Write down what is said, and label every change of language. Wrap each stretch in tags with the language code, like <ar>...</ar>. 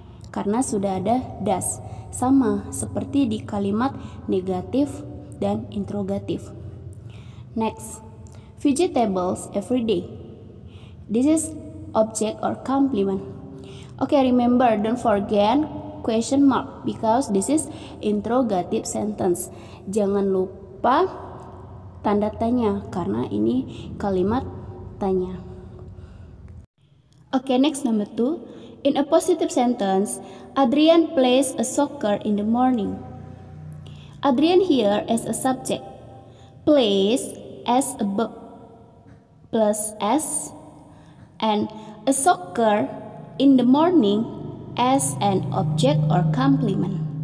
<id>Karena sudah ada does. Sama seperti di kalimat negatif dan interrogatif.</id> <en>Next, vegetables every day. This is object or complement. Okay, remember, don't forget question mark because this is interrogative sentence.</en> <id>Jangan lupa tanda tanya karena ini kalimat tanya.</id> <en>Okay, next number 2. In a positive sentence, Adrian plays a soccer in the morning. Adrian here as a subject, plays as a verb plus S, and a soccer in the morning as an object or complement.</en>